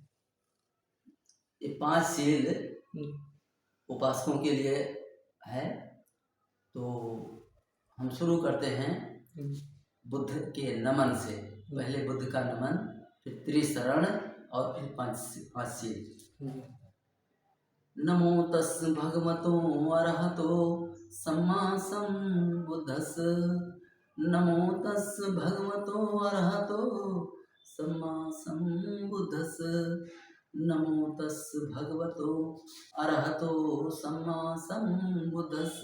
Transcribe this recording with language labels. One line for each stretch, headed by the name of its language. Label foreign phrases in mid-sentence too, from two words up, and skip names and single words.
Hindi: ये 5 सील उपासकों के लिए है। तो हम शुरू करते हैं बुद्ध के नमन से। पहले बुद्ध का नमन, फिर त्रिशरण और फिर 5 सील।
Pali: नमो तस् भगवतो अरहतो सम्मा सम्बुद्धस्। नमो तस् भगवतो अरहतो सम्मा सम्बुद्धस्। नमो तस् भगवतो अरहतो सम्मा सम्बुद्धस्।